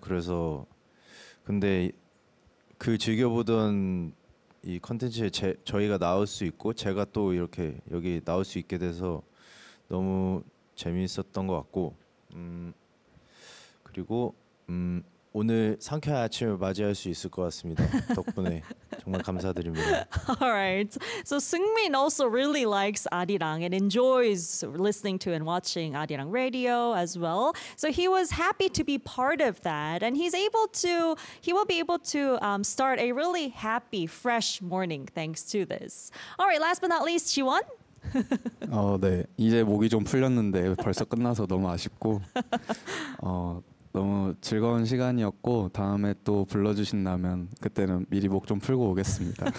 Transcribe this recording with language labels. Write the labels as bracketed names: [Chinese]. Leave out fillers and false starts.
[Korean] 그래서 근데 그 즐겨보던 이 컨텐츠에 저희가 나올 수 있고 제가 또 이렇게 여기 나올 수 있게 돼서 너무 재미있었던 것 같고 그리고 오늘 상쾌한 아침을 맞이할 수 있을 것 같습니다. 덕분에 정말 감사드립니다. [English] All right. So Seungmin also really likes Arirang and enjoys listening to and watching Arirang Radio as well. So he was happy to be part of that, and he will be able to start a really happy, fresh morning thanks to this. All right. Last but not least, Jiwon. [Korean] 네. 이제 목이 좀 풀렸는데 벌써 끝나서 너무 아쉽고. 너무 즐거운 시간이었고 다음에 또 불러주신다면 그때는 미리 목 좀 풀고 오겠습니다.